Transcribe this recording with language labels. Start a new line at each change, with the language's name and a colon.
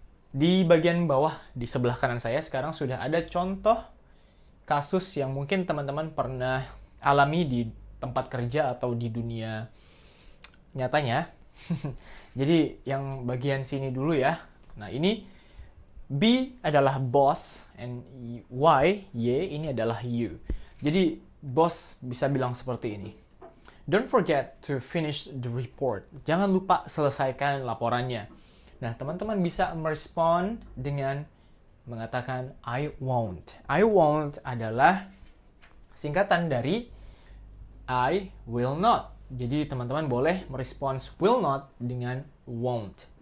Indonesian: Di bagian bawah di sebelah kanan saya sekarang sudah ada contoh kasus yang mungkin teman-teman pernah alami di tempat kerja atau di dunia nyatanya. Jadi yang bagian sini dulu ya. Nah, ini B adalah boss and Y ini adalah you. Jadi boss bisa bilang seperti ini.
English: Don't forget to finish the report.
Indonesian: Jangan lupa selesaikan laporannya. Nah, teman-teman bisa merespon dengan mengatakan
English: I won't. I won't
Indonesian: adalah singkatan dari
English: I will not.
Indonesian: Jadi teman-teman boleh merespons
English: will not
Indonesian: dengan won't.